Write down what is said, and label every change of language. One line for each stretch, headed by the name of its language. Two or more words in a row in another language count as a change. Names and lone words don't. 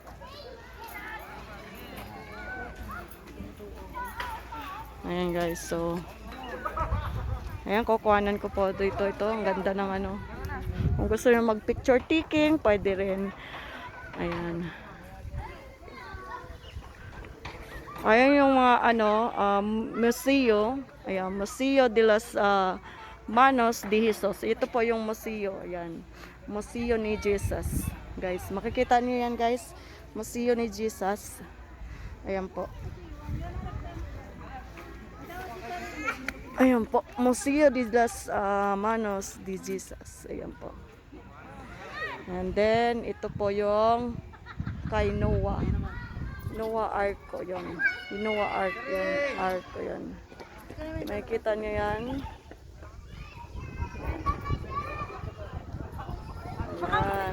Filipino: Ayan guys, so ayan, kukuhanan ko po ito. Ang ganda ng kung gusto nyo mag picture taking, pwede rin. Ayan. Ayan yung mga museo. Ayan, Museo de las Manos de Jesus. Ito po yung museo. Ayan, Museo ni Jesus. Guys, makikita niyo yan guys. Museo ni Jesus. Ayan po. Ayan po, Museo de las Manos de Jesus. Ayan po.
English: And then,
Filipino: ito po yung kay Noah. Noah Ark ko yun. Noah Ark yun. Ark ko yun. Makikita nyo yan. Ayan.